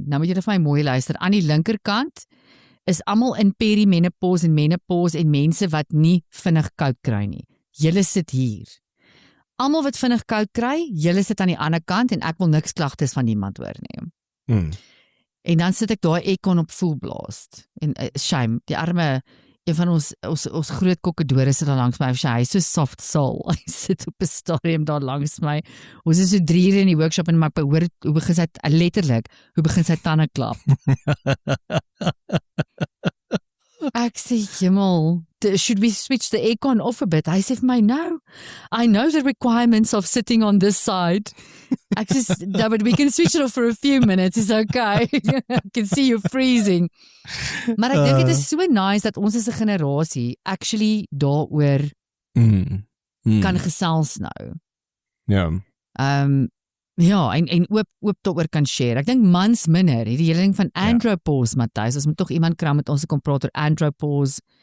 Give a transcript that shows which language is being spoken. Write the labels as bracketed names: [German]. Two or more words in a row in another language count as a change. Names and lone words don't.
[Afrikaans] Nou moet julle vir my mooi luister. Aan die linkerkant is almal in perimenopause en menopause en mense wat nie vinnig koud kry nie. Julle sit hier. Almal wat vinnig koud kry, julle sit aan die ander kant en ek wil niks klagtes van niemand hoor nie. En dan sit ek daar aircon op [English] full blast. [Afrikaans] En shame, die arme een van ons groot kokkedore sit daar langs my. Hy is so [English] soft soul. [Afrikaans] Hy sit op 'n stadium daar langs my. Ons is so 3 ure in die workshop en maar hoor hoe begin sy letterlik, hoe begin sy tande klap. Ek sê, jemmel, [English] should we switch the aircon off a bit? [Afrikaans] Hy sê vir my, [English] no, I know the requirements of sitting on this side. [Afrikaans] Ek sê, [English] no, but we can switch it off for a few minutes, it's okay. I can see you freezing. [Afrikaans] Maar ek dink dit is so nice dat ons as 'n generasie actually daaroor kan gesels nou. Ja. Ja, en oop daaroor kan share. Ek dink mans minder, hierdie hele ding van andropause, Matthys, ons moet tog iemand kry met ons kom praat oor andropause.